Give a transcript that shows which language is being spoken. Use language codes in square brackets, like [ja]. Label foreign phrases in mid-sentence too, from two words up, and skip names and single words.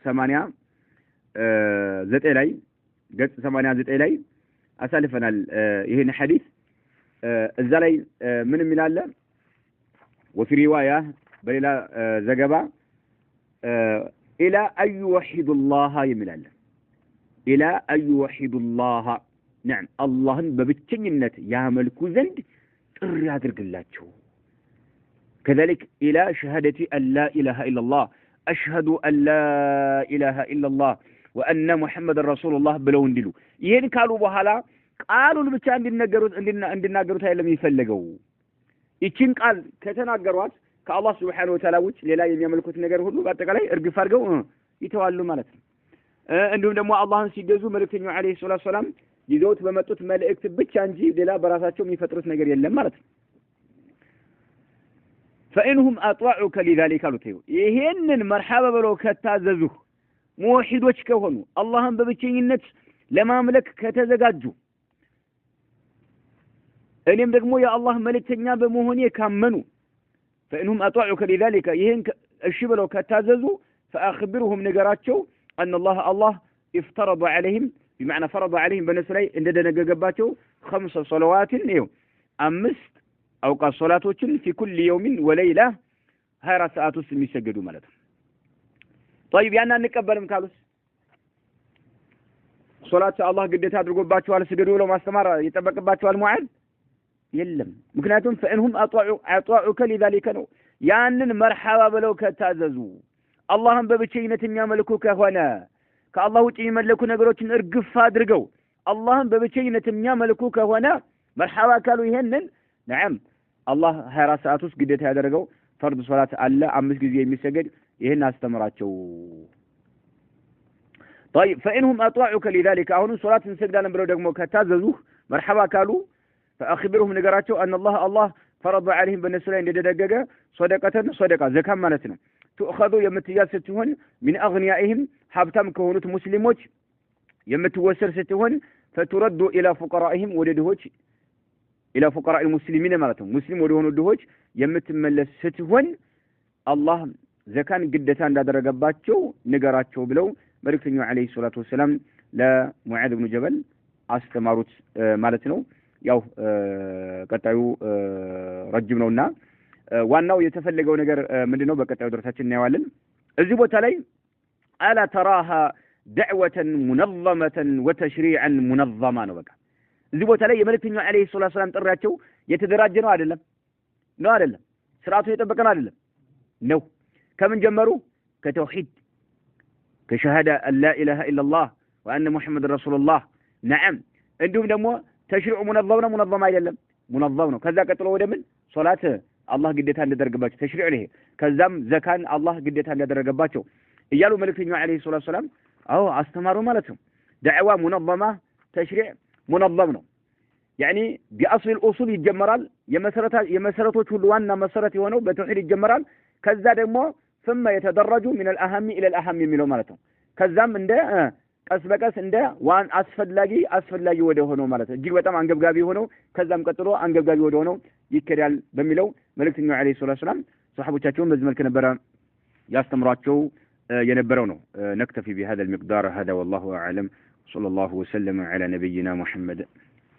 [am] 89 ላይ ገጽ 89 ላይ አሳልፈናል ይሄን ሐዲስ እዛ ላይ ምንም ይላል [ar] وفي روايه [am] በሌላ ዘገባ [ar] الى ان يوحد الله [am] ይላል [ar] الى ان يوحد الله [am] نعم اللهን በብቸኝነት ያመልኩ ዘንድ ጥሪ ያድርግላቸው [ar] كذلك الى شهادة ان لا اله الا الله اشهد ان لا اله الا الله وان محمد رسول [am] الله ብለው እንዲሉ ይሄን ካሉ በኋላ ቃሉን ብቻ እንዲናገሩት አይደለም የሚፈልገው ይችን ቃል ከተናገሯት ከአላህ [ar] سبحانه وتعالى [am] ውጭ ሌላ የሚያመልኩት ነገር ሁሉ በአጠቃላይ እርግፍ አድርገው ይተዋሉ ማለት ነው። እንዲሁም ደግሞ አላህን ሲገዙ መልእክተኛው [ar] عليه الصلاة السلام [am] ይዘውት በመጡት መልእክት ብቻ እንጂ ሌላ በራሳቸው የሚፈጥሩት ነገር የለም ማለት ነው። [ar] فإنهم أطاعوك لذلك قالوا [am] ይሄንን መርሐባ ብለው ከታዘዙ ሙሂዶች ከሆኑ አላህን በብቸኝነት ለማምለክ ከተዘጋጁ እኔም ደግሞ የአላህ መልእክተኛ በመሆኔ ካመኑ [ar] فإنهم أطاعوك لذلك [am] ይሄን እሺ ብለው ከታዘዙ فأخبرهم ነገራቸው [ar] أن الله افترض عليهم بمعنى فرض عليهم [am] በነሱ ላይ እንደደነገገባቸው 5 صلوات ነው 5 أوقات صلاتዎችን [ar] في كل يوم وليلة [am] 24 ሰዓት ውስጥ የሚሰገዱ ማለት ነው። طيب ያና እንቀበልም ካሉስ ሶላት አላህ ግዴታ አድርጎባቸዋል ስገዱ ብለው ማስተማር ይጠበቅባቸዋል ሙዓዝ የለም። ምክንያቱም [ar] فإنهم أطاعوك لذلك [am] ነው ያንን መርሐባ ብለው ከታዘዙ አላህን በብቸኝነት የሚያመልኩ ከሆነ ከአላህ ውጪ የሚመለኩ ነገሮችን እርግፍ አድርገው አላህን በብቸኝነት የሚያመልኩ ከሆነ መርሐባ ካሉ ይሄንን [ar] نعم الله [am] 24 ሰዓት ውስጥ ግዴታ ያደረገው ፈርድ ሶላት አለ 5 ጊዜ የሚሰገድ ይሄን አስተምራቸው። [ar] طيب فإنهم أطاعوك لذلك [am] አሁን ሶላት እንሰግዳለን ብለው ደግሞ ከታዘዙ መርሐባ ካሉ فأخبرهم ነገራቸው [ar] أن الله فرض عليهم [am] በነሱ ላይ እንደደነገገ صدقة ዘካም ማለት ነው تؤخذ የምትያዝ ስትሆን [ar] من أغنيائهم [am] ሀብታም ከሆኑት ሙስሊሞች የምትወሰድ ስትሆን [ar] فترد إلى فقرائهم [am] ወደድሆች [ar] إلى فقراء المسلمين [am] ማለት ነው ሙስሊም ወደሆኑ ድሆች የምትመለስ ስትሆን አላህ ዘካን ግዴታ እንዳደረገባቸው ነገራቸው ብለው መልእክተኛው [ar] عليه الصلاة وسلم [am] ለሙዓዝ ኢብኑ ጀበል አስተማሩት ማለት ነው። ያው ቀጣዩ ረጅም ነውና ዋናው የተፈለገው ነገር ምንድነው በቀጣዩ ድረሳችን እናያለን። እዚህ ቦታ ላይ አላ ተራሃ [ar] دعوة منظمة وتشريعا منظما [am] ነው በቃ እዚህ ቦታ ላይ የመልእክተኛው [ar] عليه الصلاة السلام [am] ጥሪያቸው የተደራጀ ነው አይደለም ስርዓቱ የጠበቀ ነው አይደለም ነው ከምን ጀመሩ ከተውሂድ ከሸሃዳ [ar] ألا إله إلا الله وأن محمد رسول الله [am] نعم እንዲሁም ደግሞ [ar] تشريع منظم [am] አይደለም ሙነዘም ነው ከዛ ቀጥሎ ወደ ምን ሶላት አላህ ግዴታ እንደደረገባቸው ተሽሪዑ ነው ከዛም ዘካን አላህ ግዴታ እንደደረገባቸው እያሉ መልእክተኛው [ar] عليه الصلاة السلام [am] አስተማሩ ማለት ነው። [ar] دعوة منظمة تشريع [am] منظم ነው [ar] يعني بأصل الأصول [am] ይጀመራል የመሰረቶች ሁሉ ዋና መሰረት የሆነው በተውሂድ ይጀመራል ከዛ ደግሞ [ar] ثم يتدرج من الأهم إلى الأهم [am] የሚለው ማለት ነው ከዛም እንደ ቀስ በቀስ እንደ ዋን አስፈላጊ ወደ ሆነው ማለት ነው እጅግ በጣም አንገብጋቢ ሆነው ከዛም ቀጥሎ አንገብጋቢ ወደ ሆነው ይከዳል በሚለው መልእክተኛው [ar] عليه الصلاة السلام [am] ሱሐቦቻቸውን በዚህ መልኩ ነበር ያስተምሯቸው የነበረው ነው [ar] نكتفي بهذا المقدار هذا والله أعلم صلى الله وسلم على نبينا محمد